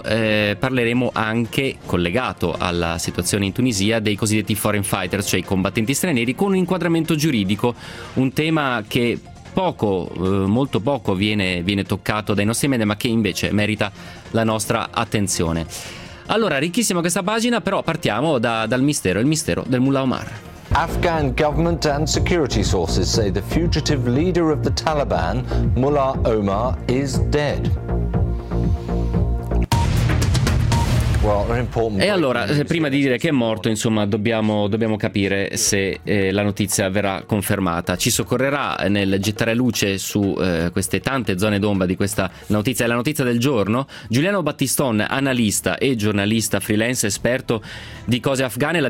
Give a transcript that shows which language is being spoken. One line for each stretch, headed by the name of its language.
Italian: Parleremo anche, collegato alla situazione in Tunisia, dei cosiddetti foreign fighters, cioè i combattenti stranieri, con un inquadramento giuridico, un tema che molto poco viene toccato dai nostri media, ma che invece merita la nostra attenzione. Allora, ricchissima questa pagina, però partiamo dal mistero, il mistero del Mullah Omar.
English: Afghan government and security sources say the fugitive leader of the Taliban, Mullah Omar, is dead.
Italian: E allora, prima di dire che è morto, insomma, dobbiamo capire se la notizia verrà confermata. Ci soccorrerà nel gettare luce su queste tante zone d'ombra di questa notizia, è la notizia del giorno, Giuliano Battiston, analista e giornalista freelance, esperto di cose afghane.